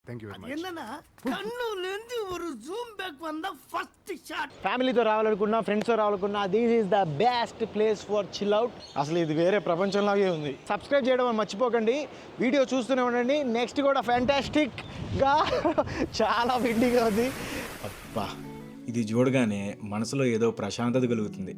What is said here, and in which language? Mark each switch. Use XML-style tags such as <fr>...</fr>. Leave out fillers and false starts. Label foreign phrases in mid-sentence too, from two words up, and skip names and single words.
<en>thank you very much.</en> <ta>என்னன்னா கண்ணுலேருந்து ஒரு</ta> <en>zoom back</en> <ta>வந்த</ta> <en>first shot.</en> <te>ఫ్యామిలీతో రావాలనుకున్నా, ఫ్రెండ్స్తో రావాలనుకున్నా,</te> <en>this is the best place for chill out.</en> <te>అసలు ఇది వేరే ప్రపంచంలాగే ఉంది. సబ్స్క్రైబ్ చేయడం మర్చిపోకండి, వీడియో చూస్తూనే ఉండండి. నెక్స్ట్ కూడా ఫ్యాంటాస్టిక్గా చాలా విండిగా ఉంది. అబ్బా, ఇది చూడగానే మనసులో ఏదో ప్రశాంతత కలుగుతుంది.</te>